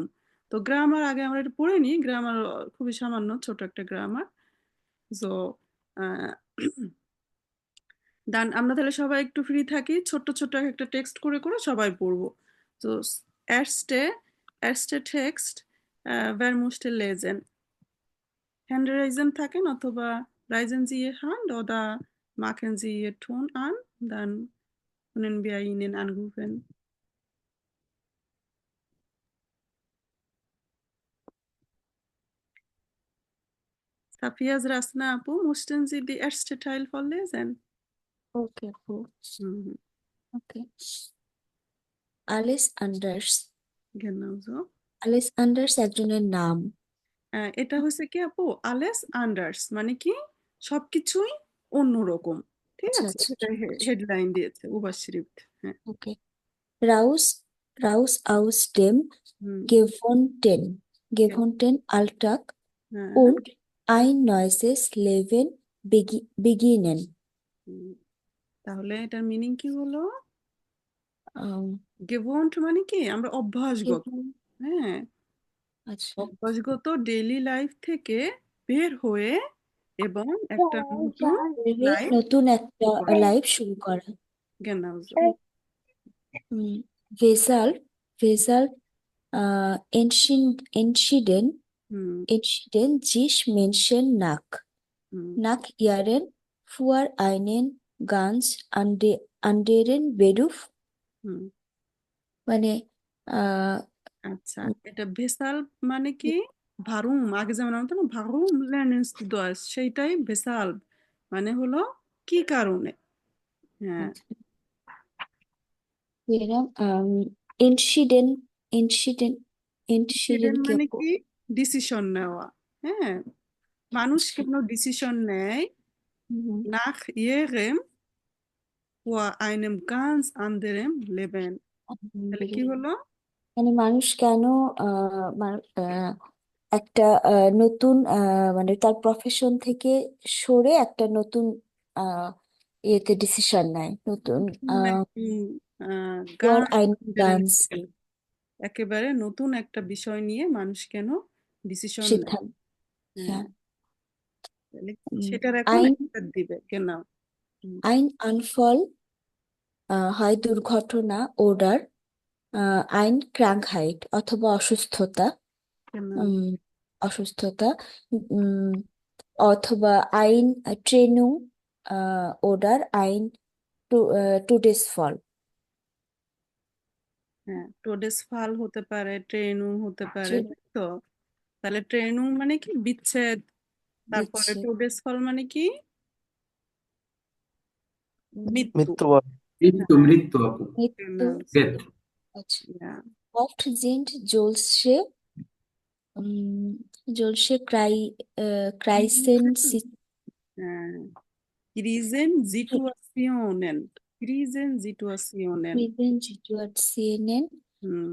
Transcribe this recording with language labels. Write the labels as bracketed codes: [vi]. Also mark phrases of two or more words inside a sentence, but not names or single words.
[bn] তো গ্রামার আগে আমরা এটা পড়ে নিই। গ্রামার খুবই সামান্য ছোট একটা গ্রামার। সো দান আমরা তাহলে সবাই একটু ফ্রি থাকি, ছোট্ট ছোট্ট একটা টেক্সট করে করে সবাই পড়বো। [de] তো erste Text wer musste lesen? Hände raisen [bn] থাকেন অথবা [de] raisen Sie Ihre Hand oder machen Sie Ihr Ton an, dann können wir Ihnen anrufen. Safias Rasna Apu, mussten Sie die erste Teil vorlesen? [en] Okay, cool. Mhm. Okay. Alice Anders. [de] Genau so. [bn] Alice Anders একজনের নাম। এটা হচ্ছে কি আপু, [de] alles anders [bn] মানে কি সবকিছুই অন্যরকম। ঠিক আচ্ছা আছে, আচ্ছা এটা হেডলাইন দিয়েছে উবাশরিফট। হ্যাঁ। [de] ওকে। Raus aus dem [bn] হুম, [de] gewohnten Alltag [bn] হ্যাঁ, [de] und ein neues Leben beginnen. [bn] হুম। তাহলে এটার মিনিং কি হলো? Um, গেভন্ট মানে কি আমরা অভ্যাসগত। [de] gewohnt- [bn] হ্যাঁ, আচ্ছা অভ্যাসগত ডেইলি লাইফ থেকে বের হয়ে এবং একটা নতুন ভেবে লাইফ নতুন একটা শুরু করা। লাইফ শুরু করা। [de] Genau so. Weshalb entschieden [bn] হুম, [de] sich Menschen [bn] হুম, [de] nach ihren für einen ganz anderen Beruf, [bn] হুম। মানে আহ আচ্ছা, এটা ভেসাল মানে কি ভারুম, আগে যেমন আমরা না [de] warum lernen's Deutsch, [bn] সেইটাই ভেসাল মানে হলো কি কারণে। হ্যাঁ, [de] এরকম entschieden entschieden entschieden [bn] ডিসিশন কে মানে কি ডিসিশন নেওয়া। হ্যাঁ, মানুষ কেন ডিসিশন নেয় [de] nach ihrem vor einem ganz anderen Leben। [bn] তাহলে কি হলো? মানে মানুষ কেন একটা নতুন মানে তার প্রফেশন থেকে সরে একটা নতুন ইয়েতে ডিসিশন নেয়, নতুন গান [de] ein ganz [bn] একেবারে নতুন একটা বিষয় নিয়ে মানুষ কেন ডিসিশন নেয়। সিদ্ধান্ত। হ্যাঁ, হ্যাঁ। তাহলে উম, সেটার এখন ein একটা দিবে কেন। [de] ein Unfall [bn] হয় দুর্ঘটনা, [de] oder ein Krankheit [bn] অথবা অসুস্থতা, কেন অসুস্থতা, উম, অথবা [de] ein Trennung oder ein Todesfall। [bn] হ্যাঁ, [de] Todesfall [bn] হতে পারে, ট্রেনুং হতে পারে, ট্রেন তাই তো? তাহলে ট্রেনুং মানে কি বিচ্ছেদ, তারপরে দিচ্ছে [de] Todes Fall [bn] মানে কি মৃত্যু। মৃত্যুবরণ। মৃত্যু হ্যাঁ, মৃত্যু আপু মৃত্যু। ডেথ আচ্ছা। yeah, [de] Oft sind solche Krisen হ্যাঁ, Krisensituationen, Krisensituationen। Situationen [bn] হুম,